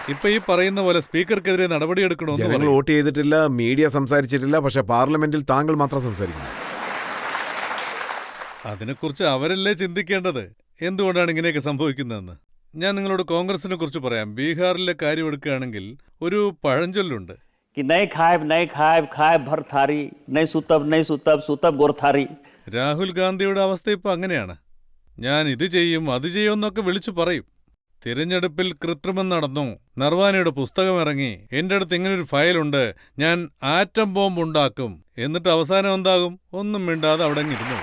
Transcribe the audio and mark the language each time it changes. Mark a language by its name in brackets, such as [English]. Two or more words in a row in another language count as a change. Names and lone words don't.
[Malayalam] ഇപ്പൊ ഈ പറയുന്ന പോലെ സ്പീക്കർക്കെതിരെ നടപടിയെടുക്കണമെന്ന് ജനങ്ങൾ വോട്ട് ചെയ്തിട്ടില്ല, മീഡിയ സംസാരിച്ചിട്ടില്ല. പക്ഷെ പാർലമെന്റിൽ താങ്കൾ മാത്രം സംസാരിക്കുന്നു. അതിനെക്കുറിച്ച് അവരല്ലേ ചിന്തിക്കേണ്ടത്. എന്തുകൊണ്ടാണ് ഇങ്ങനെയൊക്കെ സംഭവിക്കുന്നതെന്ന്. ഞാൻ നിങ്ങളോട് കോൺഗ്രസിനെ കുറിച്ച് പറയാം. ബീഹാറിലെ കാര്യം എടുക്കുകയാണെങ്കിൽ ഒരു പഴഞ്ചൊല്ലുണ്ട്. [Bhojpuri] नहीं खाए भर थारी, नहीं सुतब गुर थारी. [Malayalam] രാഹുൽ ഗാന്ധിയുടെ അവസ്ഥ ഇപ്പൊ അങ്ങനെയാണ്. ഞാൻ ഇത് ചെയ്യും അത് ചെയ്യും എന്നൊക്കെ വിളിച്ചു പറയും. തിരഞ്ഞെടുപ്പിൽ കൃത്രിമം നടന്നു, നർവാനയുടെ പുസ്തകം ഇറങ്ങി, എന്റെ അടുത്ത് ഇങ്ങനൊരു ഫയലുണ്ട്, ഞാൻ ആറ്റം ബോംബ് ഉണ്ടാക്കും. എന്നിട്ട് അവസാനം എന്താകും? ഒന്നും മിണ്ടാതെ അവിടെ ഇരുന്നു.